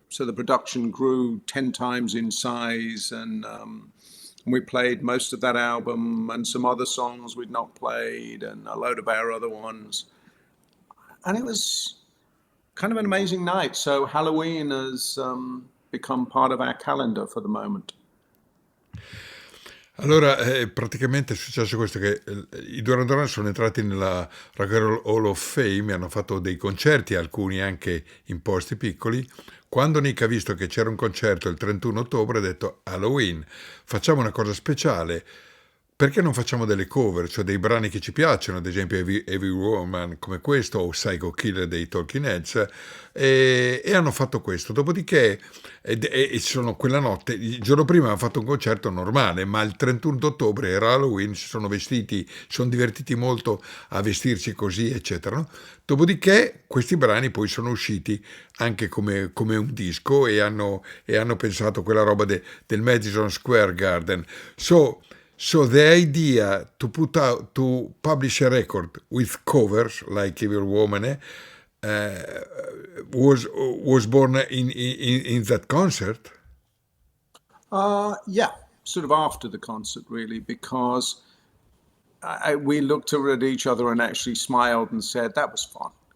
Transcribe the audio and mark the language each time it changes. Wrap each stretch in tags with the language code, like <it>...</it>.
<en>So the production grew 10 times in size, and we played most of that album and some other songs we'd not played and a load of our other ones. And it was kind of an amazing night. So Halloween has become part of our calendar for the moment.</en> <it>Allora, praticamente è successo questo, che i Duran Duran sono entrati nella Rock and Roll Hall of Fame, hanno fatto dei concerti, alcuni anche in posti piccoli. Quando Nick ha visto che c'era un concerto il 31 ottobre, ha detto Halloween, facciamo una cosa speciale, perché non facciamo delle cover, cioè dei brani che ci piacciono, ad esempio Every Woman come questo, o Psycho Killer dei Talking Heads, e hanno fatto questo. Dopodiché, quella notte, il giorno prima hanno fatto un concerto normale, ma il 31 ottobre era Halloween, si sono divertiti molto a vestirsi così, eccetera. No? Dopodiché questi brani poi sono usciti anche come un disco, e hanno pensato quella roba del Madison Square Garden.</it> <en>So the idea to publish a record with covers like Every Woman was born in that concert. Yeah, sort of after the concert, really, because we looked at each other and actually smiled and said that was fun.</en>